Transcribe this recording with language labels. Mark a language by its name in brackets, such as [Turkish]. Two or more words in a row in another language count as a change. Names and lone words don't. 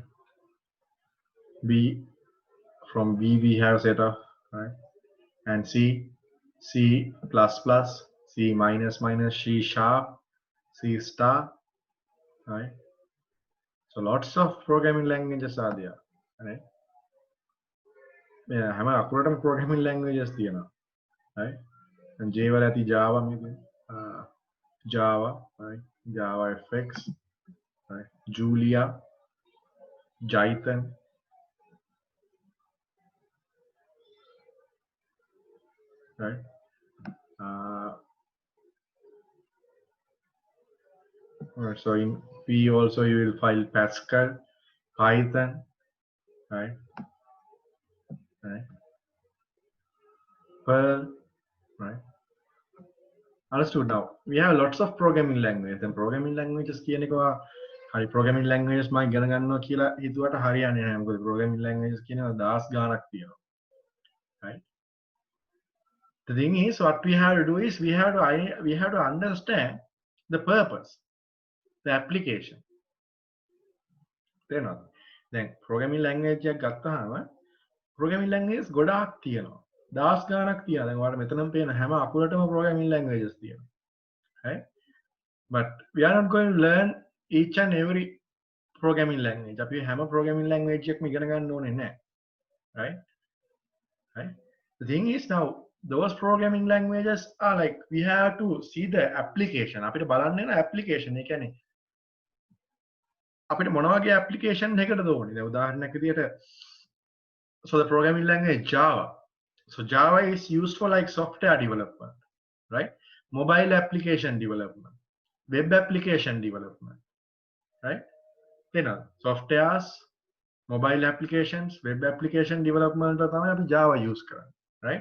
[English] B, from B we have set of, right? And C, C plus plus, C minus minus, C sharp, C star, right? So lots of programming languages are there, right? Yeah, [Sinhala] හැම අකුරටම [English] programming languages [Sinhala] තියෙනවා, right? [English] And J [Sinhala] වල ඇති [English] Java maybe, Java, right? Java FX, right? Julia, Python, right? So in P also you will find Pascal, Python, right? Right? Perl, right? Understood. Now we have lots of programming languages, and programming languages [Sinhala] කියන එක හරි [English] programming languages [Sinhala] මම ඉගෙන ගන්නවා කියලා හිතුවට හරියන්නේ නැහැ. මොකද [English] programming languages [Sinhala] කියනවා 10 ගාණක් තියෙනවා. Right? [English] The thing is, what we have to do is we have to understand the purpose, the application. [Sinhala] තේරෙනවද? දැන් [English] programming language [Sinhala] එකක් ගත්තාම [English] programming languages [Sinhala] ගොඩාක් තියෙනවා. 10 ගාණක් තියෙනවා. දැන් ඔයාලට මෙතනම පේන හැම අකුරටම [English] programming languages [Sinhala] තියෙනවා. [English] Right? But we are not going to learn each and every programming language. [Sinhala] අපි හැම [English] programming language [Sinhala] එකක්ම ඉගෙන ගන්න ඕනේ නැහැ. [English] Right? Right? The thing is, now those programming languages are like, we have to see the application. [Sinhala] අපිට බලන්න වෙන application. ඒ කියන්නේ අපිට මොන වගේ application එකකටද ඕනේ? දැන් උදාහරණයක් විදියට, [English] so the programming language Java. So Java is used for like software development, right? mobile application development, web application development, right? You know, softwares, mobile applications, web application development, Java use කරන්නේ, right?